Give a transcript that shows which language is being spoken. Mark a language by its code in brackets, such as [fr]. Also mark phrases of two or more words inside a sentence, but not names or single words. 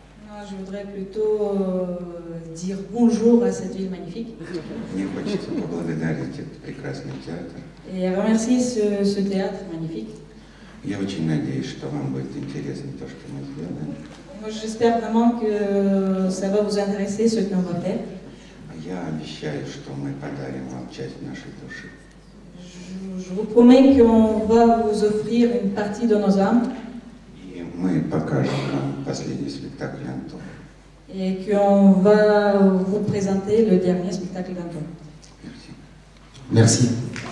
[fr] Je voudrais plutôt dire bonjour à cette ville magnifique. [ru] Мне хочется поблагодарить этот прекрасный театр. [fr] Et remercier ce théâtre magnifique. [ru] Я очень надеюсь, что вам будет интересно то, что мы сделаем. [fr] Moi, j'espère vraiment que ça va vous intéresser ce qu'on va faire. [ru] Я обещаю, что мы подарим вам часть нашей души. [fr] Je vous promets qu'on va vous offrir une partie de nos âmes. [ru] И мы покажем вам последний спектакль Антона. [fr] Et qu'on va vous présenter le dernier spectacle d'Antoine. Merci. Merci.